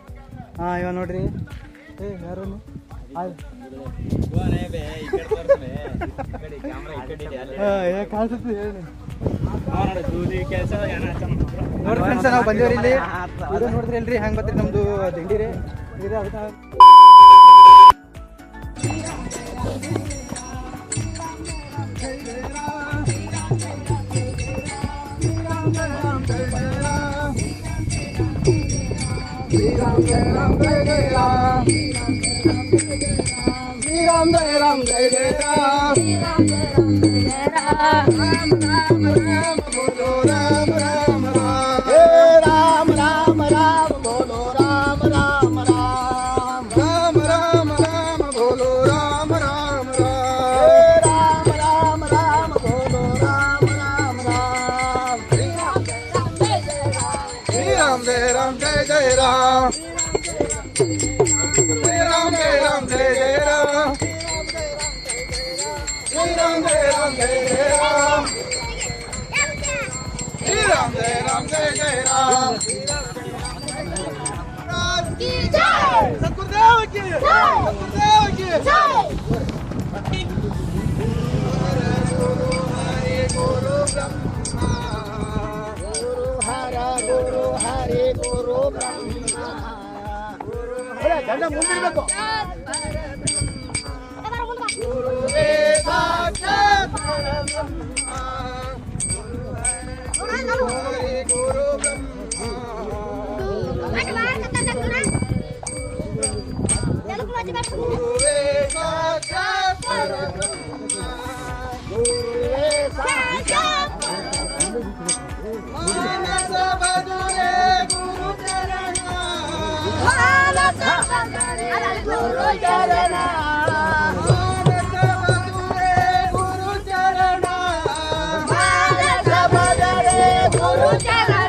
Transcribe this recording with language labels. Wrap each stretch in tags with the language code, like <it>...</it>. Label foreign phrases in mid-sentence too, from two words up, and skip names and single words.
<kn>ಹಾಂ, ಇವಾಗ ನೋಡ್ರಿ, ಯಾರು ಕಾಣಿಸುತ್ತೆ ಹೇಳಿ. ನೋಡಿ ಫ್ರೆಂಡ್ಸ್, ನಾವು ಬಂದೀವ್ರಿ ಇಲ್ಲಿ. ಇದು ನೋಡಿದ್ರಿ ಅಲ್ರಿ ಹೆಂಗೆ ಬರ್ತೀರಿ ನಮ್ಮದು ದಿಂಡಿ ರೀ ಇದು.</kn> <hi>ಅದಕ್ಕೆ राम जय राम जय जय राम, राम जय राम जय जय राम, राम राम राम बोलो राम राम राम, राम राम राम बोलो राम राम राम, राम राम राम बोलो राम राम राम, राम राम राम बोलो राम राम राम, राम जय राम जय जय राम. राम जय राम जय जय राम, राम जय राम जय जय राम, राम जय राम जय जय राम. की जय, सतगुरुदेव की जय, सतगुरुदेव की जय. गुरु ब्रह्मा, गुरु हरि गुरु ब्रह्मा.</hi> <kn>ಗಂಡ ಮುಂದಿರಬೇಕು.</kn> <sa>ಗುರುವೇ ಸಾಕ್ಷಾತ್ ಪರಬ್ರಹ್ಮ, ಹರಿ ಗುರು ಬ್ರಹ್ಮ. ಗುರುವೇ ಸಾಕ್ಷಾತ್ ಪರಬ್ರಹ್ಮ, ಗುರುವೇ ಸಾಕ್ಷಾತ್ ಪರಬ್ರಹ್ಮ. ಮಾನಸ ಬದುರೆ ಗುರು ಚರಣ, ಮಾನಸ ಬದುರೆ ಗುರು ಚರಣ, ಮಾನಸ ಬದುರೆ ಗುರು ಚರಣ, ಮಾನಸ ಬದುರೆ ಗುರು ಚರಣ.</sa>